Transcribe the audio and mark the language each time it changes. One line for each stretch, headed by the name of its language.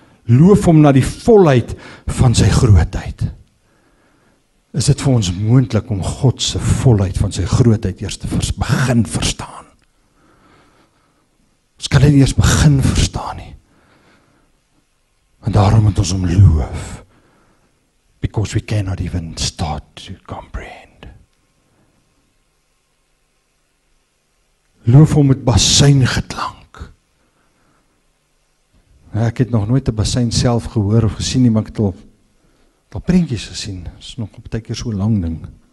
Afrikaans: Loof hom na die volheid van sy grootheid. Is dit vir ons moontlik om God se volheid van sy grootheid eers te begin verstaan? Ons kan dit nie eers begin verstaan nie. En daarom moet ons hom loof.
English: Because we cannot even start to comprehend.
Afrikaans: Loof hom met basuingeklank. Ek het nog nooit 'n basyn self gehoor of gesien nie, maar ek het al prentjies gesien. Dit is nog op 'n keer so lang ding.